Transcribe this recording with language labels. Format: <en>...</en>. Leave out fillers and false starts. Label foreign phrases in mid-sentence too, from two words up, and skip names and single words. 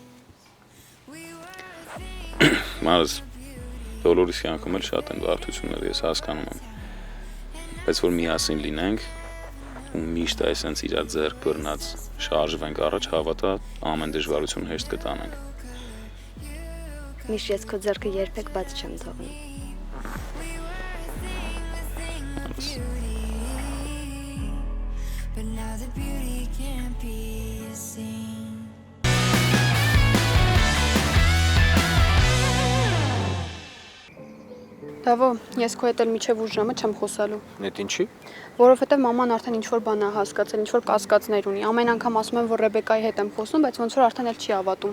<hy>Մալս, բոլորիս կյանքում էլ շատ են բարդությունները, ես հասկանում եմ։ Բայց որ միասին լինենք ու միշտ այսպես իրար ձեռք բռնած շարժվենք առաջ, հավատա ամեն դժվարություն հեշտ կտանենք։ Միշտ ես քո ձեռքը երբեք բաց չեմ թողնի։</hy> <en>But now the beauty can't be seen.</en> <hy>Դավո, ես քո հետ էլ միջև ուժ ժամը չեմ խոսալու, Նետ ինչի։ որովհետև մաման արդեն ինչ-որ բան է հասկացել, ինչ-որ կասկածներ ունի։ Ամեն անգամ ասում եմ, որ Ռեբեկայի հետ եմ խոսում, բայց ոնց որ արդեն էլ չի հավատում։</hy>